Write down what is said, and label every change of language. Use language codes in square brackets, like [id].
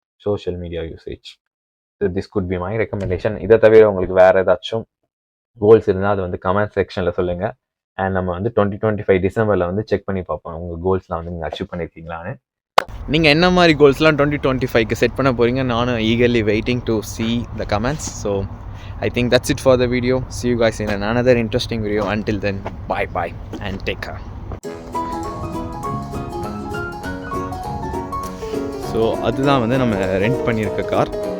[en] Social media usage, this could be my recommendation. [ta] இதை தவிர உங்களுக்கு வேறு ஏதாச்சும் கோல்ஸ் இருந்தால் அது வந்து கமெண்ட் செக்ஷனில் சொல்லுங்கள். அண்ட் நம்ம வந்து 2025 டிசம்பரில் வந்து செக் பண்ணி பார்ப்போம் உங்கள் கோல்ஸ்லாம் வந்து நீங்கள் அச்சீவ் பண்ணியிருக்கீங்களான்னு. நீங்கள் என்ன மாதிரி கோல்ஸ்லாம் 2025க்கு செட் பண்ண போகிறீங்க? நானும் [en] eagerly waiting to see the comments. So I think that's it for the video. See you guys in another interesting video. Until then, bye and take care. [ta] So அதுதான் வந்து நம்ம ரெண்ட் பண்ணியிருக்க கார்.